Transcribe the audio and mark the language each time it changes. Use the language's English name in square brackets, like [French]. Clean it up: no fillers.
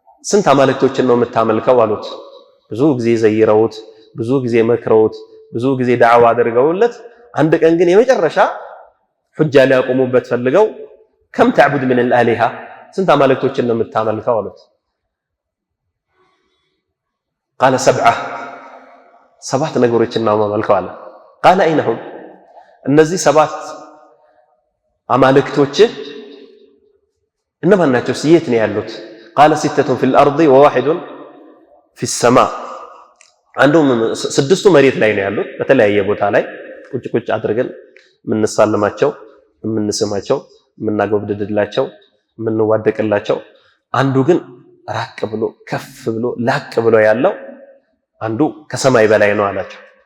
[Amharic] ስንት አማልክቶችን ነው የምታመልከው አሉት። ብዙ ጊዜ ዘይረውት፣ ብዙ ጊዜ መክረውት፣ ብዙ ጊዜ ዳዕዋ አድርገውለት አንድ ቀን ግን የመጨረሻ ሁጃ ሊያቆሙበት ፈልገው ከም [Arabic] تعبد من الآلهة [Amharic] ስንት አማልክቶችን ነው የምታመልከው አሉት። [Arabic] قال [Amharic] ሰባት ነገሮችን ነው የማመልከው አለ። [Arabic] قال أين هم [Amharic] እነዚህ ሰባት አማልክቶች እነማን ናቸው? የት ነው ያሉት? [Arabic] قال 6 في الأرض و1 في السماء [Amharic] አንዱ ስድስቱ መሬት ላይ ነው ያሉት በተለያየ ቦታ ላይ ቁጭ ቁጭ አድርገን የምንሳልማቸው የምንስማቸው የምናጎብድድላቸው የምንዋደቅላቸው አንዱ ግን ራቅ ብሎ ከፍ ብሎ ላቅ ብሎ ያለው አንዱ ከሰማይ በላይ ነው አላቸው።